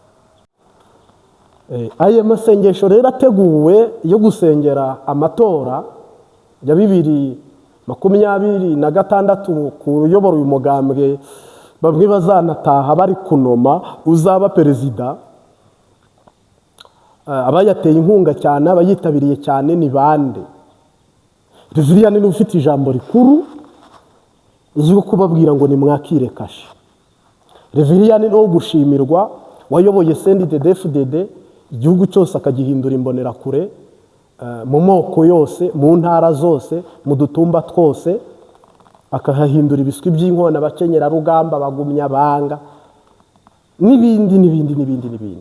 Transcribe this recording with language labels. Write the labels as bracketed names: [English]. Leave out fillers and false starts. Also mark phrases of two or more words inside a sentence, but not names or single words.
[Rundi] Aya masengesho rero ateguwe yo gusengera amatora ya 2026 kuyobora uyu mugambwe bamwe bazanataha bari kunoma uzaba perezida. Abayateye inkunga cyane, abayitabiriye cyane ni bande? Reveriyani ni ufite ijambo rikuru yo kubabwira ngo nimwakire kashe. Reveriyani no gushimirwa, wayoboye CNDD-FDD igihugu cyose akagihindura imbonera kure, mu moko yose, mu ntara zose, mu dutumba twose, akahahindura ibiswi by'inkona, abakenyera rugamba, bagumya banga n'ibindi.